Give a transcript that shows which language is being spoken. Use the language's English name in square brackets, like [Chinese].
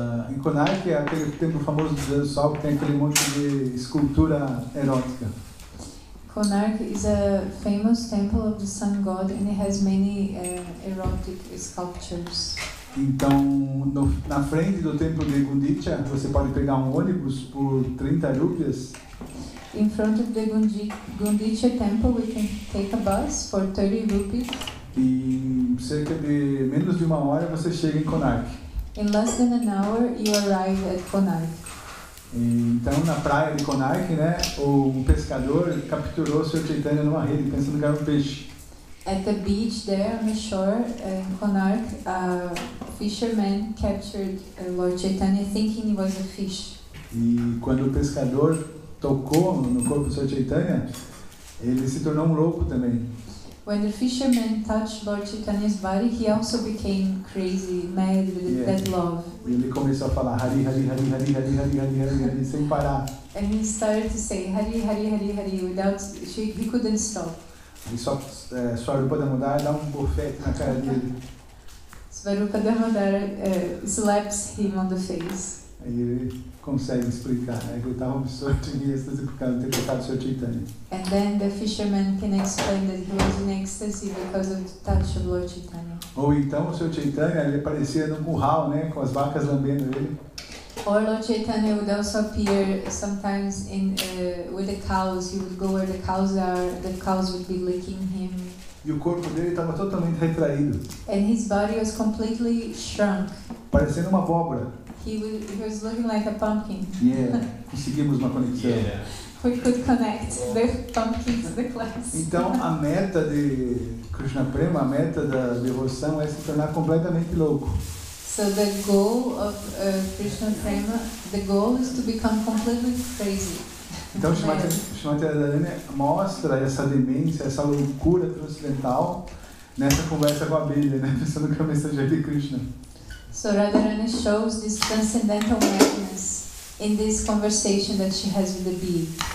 [Portuguese] Em Konark é aquele templo famoso do Deus do Sol que tem aquele monte de escultura erótica. [English] Konark is a famous temple of the sun god and it has many erotic sculptures. [Portuguese] Então, na frente do templo de Gundicha, você pode pegar um ônibus por 30 rúpias. [English] In front of the Gundicha temple we can take a bus for 30 rupees. [Portuguese] E em cerca de menos de uma hora você chega em Konark. [English] In less than an hour you arrive at Konark. [Portuguese] Então, na praia de Konark, né, um pescador capturou o Sr. Chaitanya numa rede, pensando que era um peixe. [English] At the beach there on the shore in Konark, a fisherman captured Lord Chaitanya thinking he was a fish. [Portuguese] E quando o pescador tocou no corpo do Sr. Chaitanya, ele se tornou um louco também. [English] When the fisherman touched Lord Chaitanya's body, he also became crazy, mad with that love. [Portuguese] E ele começou a falar Hari, Hari, Hari, Hari, Hari, Hari, Hari, Hari, Hari, sem parar. [English] And he started to say Hari, Hari, Hari, Hari without, he couldn't stop. [Portuguese] E Swarupa Damodara dá um bofete na cara dele. [English] Svarupa Damodara slaps him on the face. [Portuguese] Aí ele consegue explicar, né? Ele estava absorto em êxtase por causa de ter tocado o Sr. Chaitanya. [English] And then the fisherman can explain that he was in ecstasy because of the touch of Lord Chaitanya. [Portuguese] Ou então o Sr. Chaitanya, ele aparecia num curral, né? Com as vacas lambendo ele. [English] Or Lord Chaitanya would also appear sometimes with the cows. He would go where the cows are, the cows would be licking him. [Portuguese] E o corpo dele estava totalmente retraído, [English] And his body was completely shrunk. [Portuguese] parecendo uma abóbora. [English] He was looking like a pumpkin. [Portuguese] Conseguimos uma conexão. [English] We could connect the pumpkin to the class. [Portuguese] Então, a meta de Krishna Prema, a meta da devoção é se tornar completamente louco. [English] So the goal of Krishna Prema, the goal is to become completely crazy. [Portuguese] Então, Srimati Radharani mostra essa demência, essa loucura transcendental nessa conversa com a abelha, né? Pensando que é o mensageiro de Krishna. [English] So Radharani shows this transcendental madness in this conversation that she has with the bee.